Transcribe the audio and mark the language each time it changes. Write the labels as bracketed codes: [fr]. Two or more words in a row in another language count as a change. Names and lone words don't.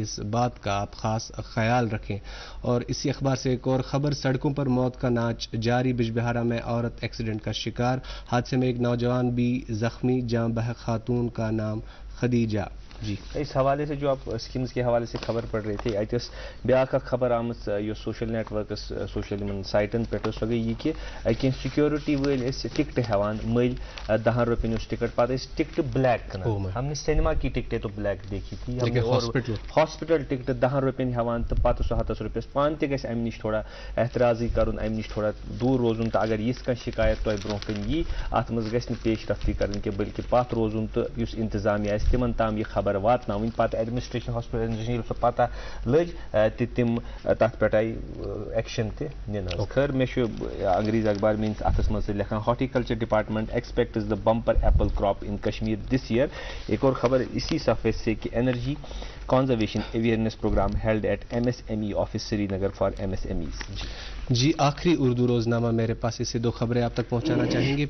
[ur] اس بات کا آپ خاص خیال رکھیں. اور اسی اخبار سے ایک اور خبر, سڑکوں پر موت کا ناچ جاری. بجبہارا میں عورت ایکسیڈنٹ کا شکار, حادثے میں ایک نوجوان بھی زخمی. جاں بحق خاتون کا نام خدیجہ. جی اس حوالے سے جو آپ اسکیمز کے حوالے سے خبر پڑھ رہے تھے, [ks] اتس بیاکھ خبر آمت یہ [en] social networks سوشل سائٹن [ks] پہ, سو گئی یہ کہ کینٛہہ سیکورٹی ول ٹکٹ ہیوان مل 10 روپین ٹکٹ, پتہ ٹکٹ بلیک کنان. [ur] ہم نے سینما کی ٹکٹیں تو بلیک دیکھی تھی, ہاسپٹل ٹکٹ [ks] 10 روپین ہیوان تو پتہ سو 100 روپیس. پان تہ گژھِ امہ نش تھوڑا احتراضی کرن, امہ نش تھوڑا دور روزن. تو اگر یِژھ کانٛہہ شکایت تۄہہِ برونٛہہ کن یی, اتھ منٛز گژھِ نہٕ پیش رفتی کرٕنۍ کینٛہہ بلکہ پتھ روزُن تہٕ یُس انتظامیہ آسہِ تِمن تام یہِ خبر واتناوٕنۍ. پتہٕ [en] administration hospital [ks] ییٚلہِ سۄ پتہ لٔج تہِ تِم تتھ پٮ۪ٹھ آیہِ ایکشن تہِ نِنہٕ. خٲر مےٚ چھُ انگریز اخبار میٲنِس اتھس منٛز لیکھان, [en] Horticulture Department expects the bumper apple crop in Kashmir this year. [ur] ایک اور خبر اسی صفحے سے کہ [en] energy conservation awareness programme held at MSME office Srinagar for MSMEs. [ur] جی آخری اردو روزنامہ میرے پاس, اس سے 2 خبریں آپ تک پہنچانا چاہیں گے.